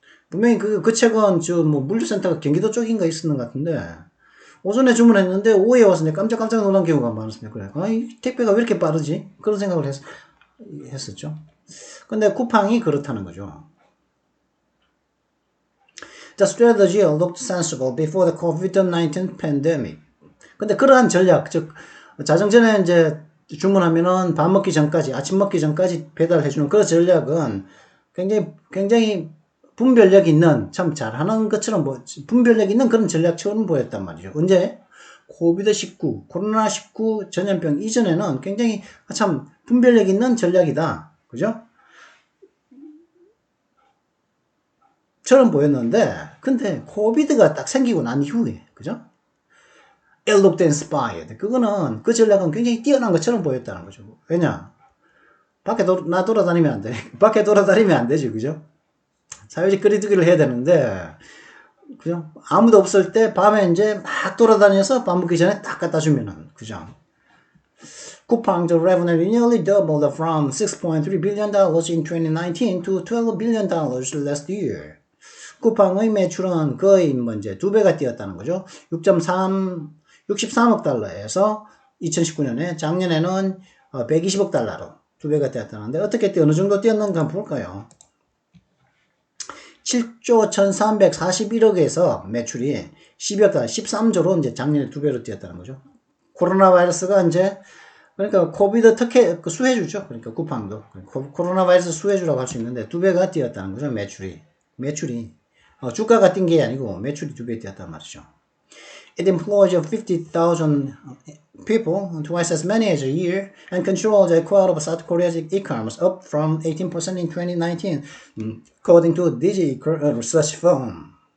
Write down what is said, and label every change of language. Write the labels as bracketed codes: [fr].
[ko] 분명히 그 책은 뭐 물류센터가 경기도 쪽인가 있었는 것 같은데 오전에 주문했는데 오후에 와서 내가 깜짝 놀란 경우가 많았습니다. 그래, 이 택배가 왜 이렇게 빠르지? 그런 생각을 했었죠. 근데 쿠팡이 그렇다는 거죠. [en] The strategy looked sensible before the COVID-19 pandemic. [ko] 근데 그러한 전략, 즉 자정 전에 이제 주문하면은 밥 먹기 전까지, 아침 먹기 전까지 배달해주는 그 전략은 굉장히 분별력 있는, 참 잘하는 것처럼 분별력 있는 그런 전략처럼 보였단 말이죠. 언제? 코비드-19, 코로나19 전염병 이전에는 굉장히 참 분별력 있는 전략이다. 그죠? 처럼 보였는데, 근데 코비드가 딱 생기고 난 이후에, 그죠? [en] It looked inspired. [ko] 그거는, 그 전략은 굉장히 뛰어난 것처럼 보였다는 거죠. 왜냐? 밖에 돌아다니면 안 돼. 밖에 돌아다니면 안 되지, 그죠? 사회적 거리두기를 해야 되는데, 그죠? 아무도 없을 때 밤에 이제 막 돌아다녀서 밥 먹기 전에 딱 갖다 주면은, 그죠? [en] 쿠팡 the revenue nearly doubled from $6.3 billion in 2019 to $12 billion last year. [ko] 쿠팡의 매출은 거의 뭐 이제 2배가 뛰었다는 거죠. 63억 달러에서 2019년에 작년에는 120억 달러로 2배가 뛰었다는데 어떻게 어느 정도 뛰었는가 한번 볼까요? 7조 1341억에서 매출이 12억 달러, 13조로 이제 작년에 2배로 뛰었다는 거죠. 코로나 바이러스가 이제 그러니까 코비드 특혜 그 수혜주죠. 그러니까 쿠팡도 코로나 바이러스 수혜주라고 할 수 있는데 2배가 뛰었다는 거죠. 매출이 주가가 뛴 게 아니고 매출이 2배 뛰었단 말이죠. [en] It employs 50,000 people, twice as many as a year, and controls a quarter of South Korea's e-commerce, up from 18% in 2019, according to Digi Research Firm.